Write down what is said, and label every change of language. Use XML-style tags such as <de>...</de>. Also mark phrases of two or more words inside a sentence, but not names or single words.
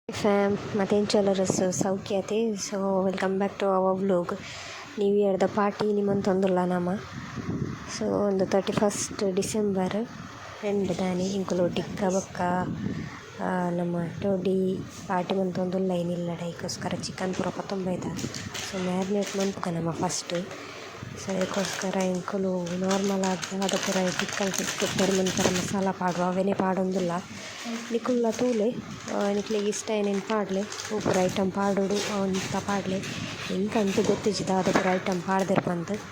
<en>fam,</en> <tcy>ಮತ್ತೇನು ಚಲರಸ್ ಸೌಖ್ಯತೆ.</tcy> <en>so welcome back to our vlog. new year's party</en> <tcy>ನಿಮ್ಮಂತೊಂದುಲ್ಲ ನಮ್ಮ. ಸೊ ಒಂದು</tcy> <en>31st December end</en> <tcy>ದಾನಿ ಇಂಕುಲು ಟಿಕ್ಕ ಬೊಕ್ಕ ನಮ್ಮ</tcy> <en>toddy party</en> <tcy>ಮಂತೊಂದುಲ್ಲ ಏನಿಲ್ಲ ಅದಕ್ಕೋಸ್ಕರ ಚಿಕನ್ ಪೂರ ಕೊತ್ತೊಂಬೈದ.</tcy> <en>so marinate</en> <tcy>ಮಂತ್ಕ ನಮ್ಮ ಫಸ್ಟ್. ಸೊ ಅದಕ್ಕೋಸ್ಕರ ಇಂಕುಲು ನಾರ್ಮಲ್ ಆದ ಪೂರ</tcy> <en>chicken prepare</en> <tcy>ಮಂತರ ಮಸಾಲ ಪಾಡುವ ಅವೇನೇ ಪಾಡೊಂದಿಲ್ಲ ನಿಕುಲ್ಲ ತೂಲೆ ನಿಕ್ಲಿಗೆ ಇಷ್ಟ ಏನೇನು ಪಾಡಲೆ ಪೂರ ಐಟಮ್ ಪಾಡೋಡು ಅಂತ ಪಾಡಲೆ ಇಂಕಂತೂ ಗೊತ್ತಿಜ್ಜಿದ ಅದು ಪೂರ ಐಟಮ್ ಪಾಡ್ದಿರ್ಬಂದು.</tcy>